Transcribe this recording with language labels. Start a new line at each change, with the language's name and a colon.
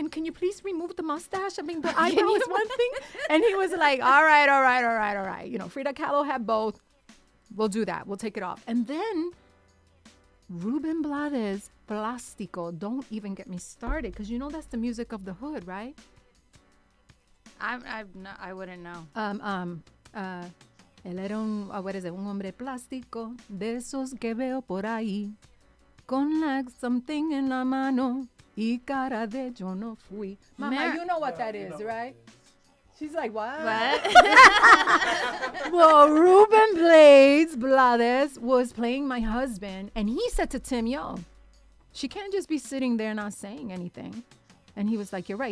English: And can you please remove the mustache? I mean, the eyebrow is one thing. And he was like, all right. You know, Frida Kahlo had both. We'll do that. We'll take it off. And then Ruben Blades, Plástico, don't even get me started, because you know that's the music of the hood, right? I wouldn't know.
Spanish: Él era un hombre plástico, de esos que veo por ahí, con
English: like something
Spanish: en la mano y cara de yo no fui.
English: Mama, you know what that is, right? She's like, what? Well, Ruben Blades was playing my husband, and he said to Tim, yo, she can't just be sitting there not saying anything. And he was like, you're right.